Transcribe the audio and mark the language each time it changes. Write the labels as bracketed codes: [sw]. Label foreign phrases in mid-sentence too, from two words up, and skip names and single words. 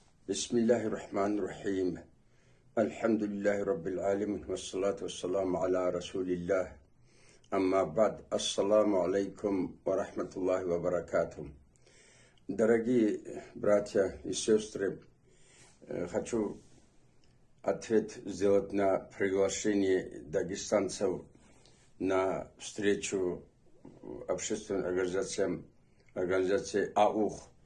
[ar] بسم الله الرحمن الرحيم. الحمد لله رب العالمين. والصلاة والسلام على رسول الله. أما بعد. السلام عليكم ورحمة الله وبركاته. [ru] Дорогие братья и сестры, хочу ответ сделать на приглашение дагестанцев на встречу общественной организации АУХ.